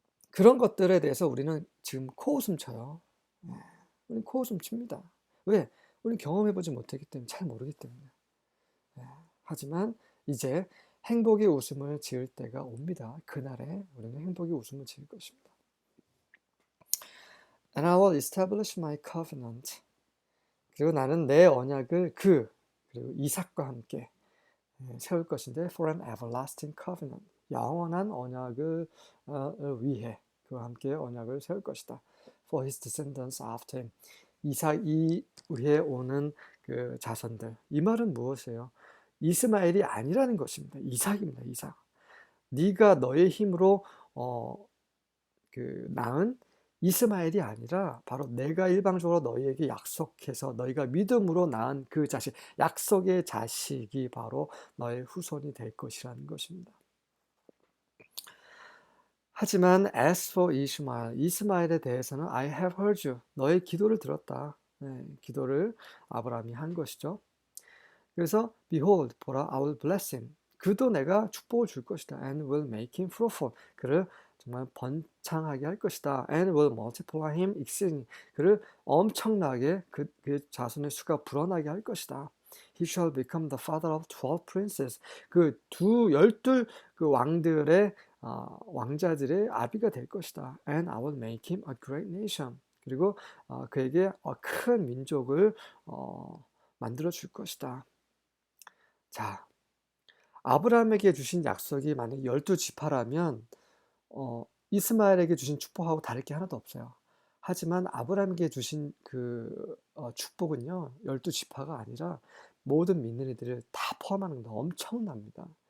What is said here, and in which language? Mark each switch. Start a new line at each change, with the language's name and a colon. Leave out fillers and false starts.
Korean: 그런 것들에 대해서 우리는 지금 코웃음 쳐요. 우리는 코웃음 칩니다. 왜? 우리는 경험해보지 못했기 때문에, 잘 모르기 때문에. 하지만 이제 행복의 웃음을 지을 때가 옵니다. 그날에 우리는 행복의 웃음을 지을 것입니다.
English: And I will establish my covenant.
Korean: 그리고 나는 내 언약을 그리고 이삭과 함께 세울 것인데
English: for an everlasting covenant.
Korean: 영원한 언약을 위해 그와 함께 언약을 세울 것이다.
English: For his descendants after him.
Korean: 이삭 이후에 오는 그 자손들. 이 말은 무엇이에요? 이스마엘이 아니라는 것입니다. 이삭입니다. 이삭. 네가 너의 힘으로 낳은 이스마엘이 아니라 바로 내가 일방적으로 너희에게 약속해서 너희가 믿음으로 낳은 그 자식, 약속의 자식이 바로 너의 후손이 될 것이라는 것입니다. 하지만
English: as for
Korean: 이스마엘에 대해서는
English: I have heard you.
Korean: 너의 기도를 들었다. 기도를 아브라함이 한 것이죠. 그래서
English: behold,
Korean: 보라,
English: I will bless him.
Korean: 그도 내가 축복을 줄 것이다.
English: And will make him fruitful.
Korean: 그를 정말 번창하게 할 것이다.
English: And will multiply him exceedingly.
Korean: 그를 엄청나게 그 자손의 수가 불어나게 할 것이다.
English: He shall become the father of 12 princes.
Korean: 그 열둘 그 왕들의 왕자들의 아비가 될 것이다.
English: And I will make him a great nation.
Korean: 그리고 그에게 큰 민족을 만들어 줄 것이다. 자, 아브라함에게 주신 약속이 만약 12지파라면 이스마엘에게 주신 축복하고 다를 게 하나도 없어요. 하지만 아브라함에게 주신 축복은요, 12지파가 아니라 모든 믿는 이들을 다 포함하는 겁니다. 엄청납니다.